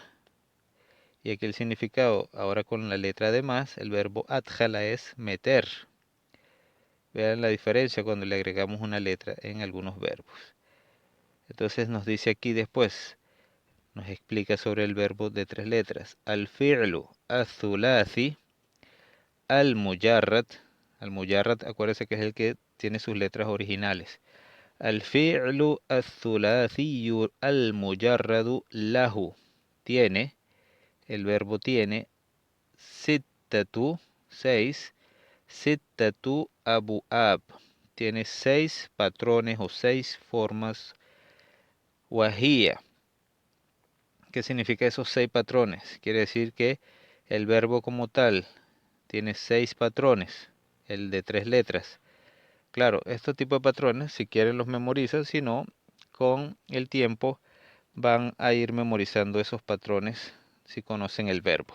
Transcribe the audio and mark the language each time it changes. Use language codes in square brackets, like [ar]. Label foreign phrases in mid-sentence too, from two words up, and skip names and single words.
[es] Y aquí el significado, ahora con la letra de más, el verbo adjala es meter. Vean la diferencia cuando le agregamos una letra en algunos verbos. Entonces nos dice aquí después, nos explica sobre el verbo de 3 letras. [ar] الفعل الثلاثي المجرد. Al-mujarrad, [es] acuérdense que es el que tiene sus letras originales. [ar] الفعل الثلاثي المجرد له. [es] Tiene, el verbo tiene, [ar] ستة، 6، ستة أبواب. [es] Tiene 6 patrones o 6 formas. [ar] Wahía. [es] ¿Qué significa esos 6 patrones? Quiere decir que el verbo como tal tiene 6 patrones, el de 3 letras. Claro, estos tipos de patrones, si quieren los memorizan, si no, con el tiempo van a ir memorizando esos patrones si conocen el verbo.